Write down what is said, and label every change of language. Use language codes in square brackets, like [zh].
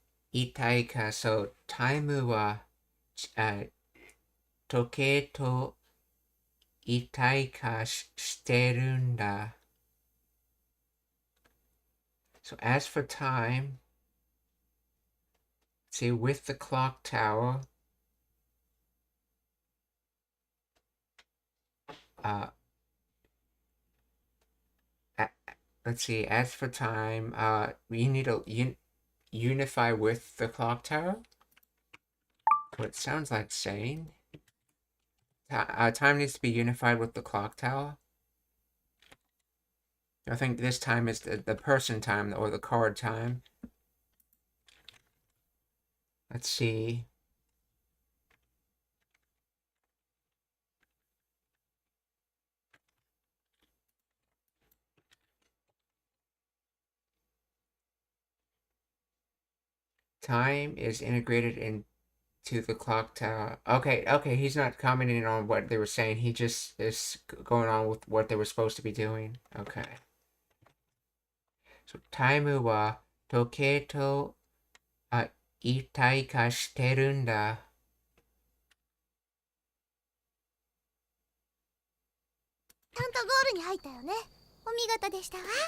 [ja] 一体化、 [en] so time [ja] は、時計と一体化してるんだ。 [en] So as for time, see with the clock tower, let's see, as for time, we need to unify with the clock tower. What it sounds like saying. Time needs to be unified with the clock tower. I think this time is the person time or the card time. Let's see. Time is integrated into the clock tower. Okay, he's not commenting on what they were saying. He just is going on with what they were supposed to be doing. Okay. [ja] So, time は時計と一体化してるんだ。ちゃんとゴールに入ったよね。お見事でしたわ。